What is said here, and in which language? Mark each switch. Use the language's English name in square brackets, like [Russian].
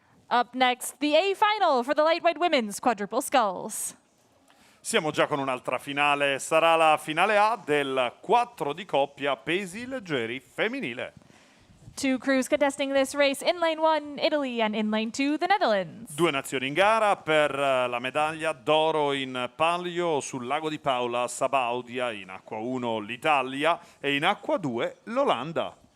[English] Up next, the A final for the lightweight women's quadruple sculls. [Italian] Siamo già con un'altra finale, sarà la finale A del 4 di coppia pesi leggeri femminile. [English] Two crews contesting this race, in lane 1, Italy, and in lane 2, the Netherlands. [Italian] Due nazioni in gara per la medaglia d'oro in palio sul lago di Paola, Sabaudia, in acqua 1 l'Italia e in acqua 2 l'Olanda.